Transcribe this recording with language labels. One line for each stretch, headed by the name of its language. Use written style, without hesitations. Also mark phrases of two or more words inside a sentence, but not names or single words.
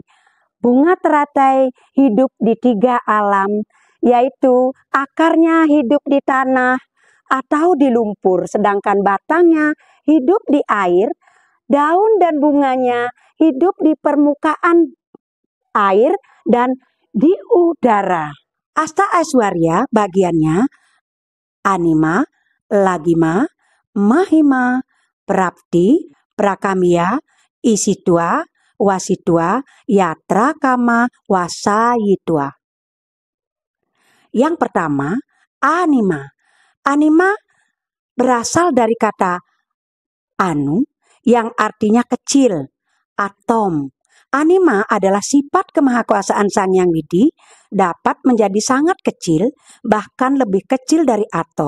Indonesian: Bunga teratai hidup di 3 alam, yaitu akarnya hidup di tanah atau di lumpur, sedangkan batangnya hidup di air, daun dan bunganya hidup di permukaan air dan di udara. Asta Aishwarya bagiannya Anima, Lagima, Mahima, Prapti, Prakamiya, Isitwa, Wasitwa, Yatra Kama, Wasayitwa. Yang pertama, Anima. Anima berasal dari kata anu yang artinya kecil, atom. Anima adalah sifat kemahakuasaan Sang Hyang Widi, dapat menjadi sangat kecil, bahkan lebih kecil dari atom.